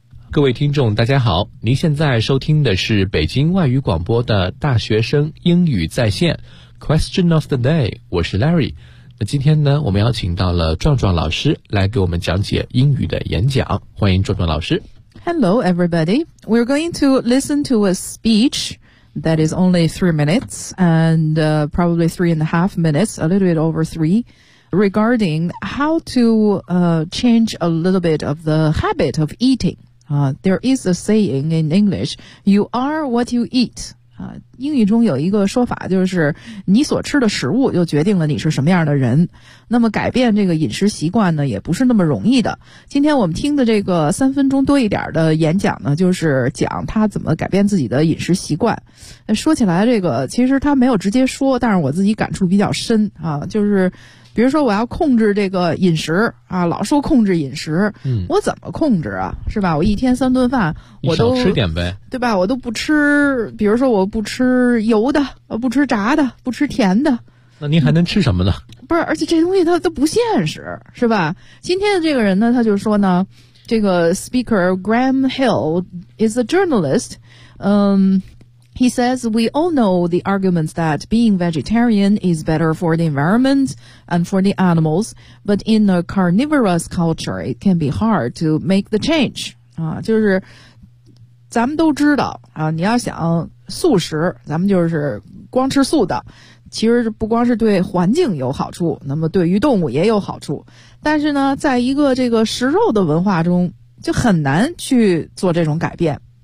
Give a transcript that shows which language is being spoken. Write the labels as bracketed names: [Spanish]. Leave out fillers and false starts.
[Chinese] 各位听众大家好，您现在收听的是北京外语广播的大学生英语在线 Question of the day， 我是 Larry。那今天呢，我们邀请到了壮壮老师来给我们讲解英语的演讲，欢迎壮壮老师。 [English] Hello everybody, we're going to listen to a speech that is only 3 minutes and、probably 3.5 minutes, a little bit over 3, regarding how to、change a little bit of the habit of eating.、there is a saying in English, you are what you eat.、 [Chinese] 英语中有一个说法，就是你所吃的食物就决定了你是什么样的人。那么改变这个饮食习惯呢，也不是那么容易的。今天我们听的这个3分钟多一点的演讲呢，就是讲他怎么改变自己的饮食习惯。说起来这个，其实他没有直接说，但是我自己感触比较深啊，就是比如说我要控制这个饮食啊，老说控制饮食、我怎么控制啊，是吧，我一天3顿饭我都少吃点呗，对吧，我都不吃，比如说我不吃油的，不吃炸的，不吃甜的，那您还能吃什么呢、不是，而且这东西它都不现实，是吧。今天的这个人呢，他就说呢，这个 [English] speaker Graham Hill is a journalist、He says, we all know the arguments that being vegetarian is better for the environment and for the animals, but in a carnivorous culture, it can be hard to make the change. [Chinese] 啊，就是咱们都知道啊，你要想素食，咱们就是光吃素的，其实不光是对环境有好处，那么对于动物也有好处。但是呢，在一个这个食肉的文化中，就很难去做这种改变。